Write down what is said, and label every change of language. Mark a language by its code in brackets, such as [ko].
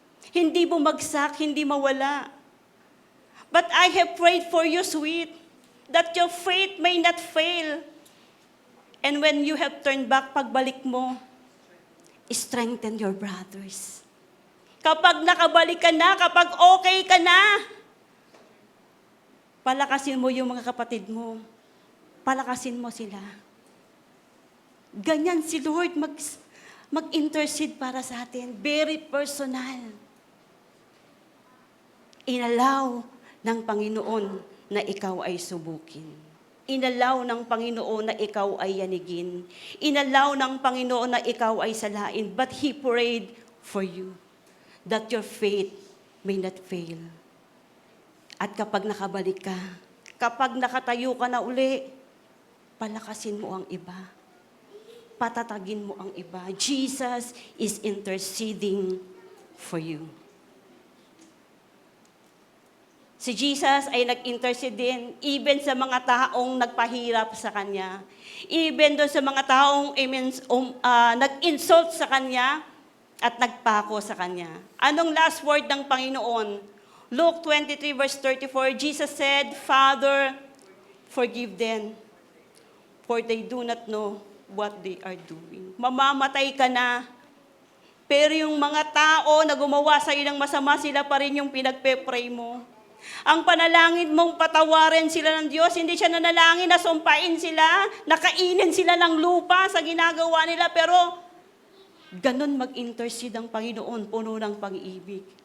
[tl] Hindi bumagsak, hindi mawala. [en] But I have prayed for you, sweet, that your faith may not fail. And when you have turned back, [tl] pagbalik mo, [en] strengthen your brothers. [tl] Kapag nakabalik ka na, kapag okay ka na, palakasin mo yung mga kapatid mo. Palakasin mo sila. Ganyan si Lord mag-intercede para sa atin. [en] Very personal. [tl] Inalaw ng Panginoon na ikaw ay subukin. Inalaw ng Panginoon na ikaw ay yanigin. Inalaw ng Panginoon na ikaw ay salain. [en] But He prayed for you that your faith may not fail. [tl] At kapag nakabalik ka, kapag nakatayo ka na uli, palakasin mo ang iba. Patatagin mo ang iba. [en] Jesus is interceding for you. [tl] Si Jesus ay nag-intercede din even sa mga taong nagpahirap sa Kanya. Even doon sa mga taong nag-insult sa Kanya at nagpako sa Kanya. Anong last word ng Panginoon? [en] Luke 23 verse 34, Jesus said, Father, forgive them, for they do not know what they are doing. [tl] Mamamatay ka na, pero yung mga tao na gumawa sa iyo ng masama, sila pa rin yung pinagpe-pray mo. Ang panalangin mong patawarin sila ng Diyos, hindi siya nanalangin na sumpain sila, nakainin sila ng lupa sa ginagawa nila, pero ganun mag-intercede ang Panginoon, puno ng pag-ibig.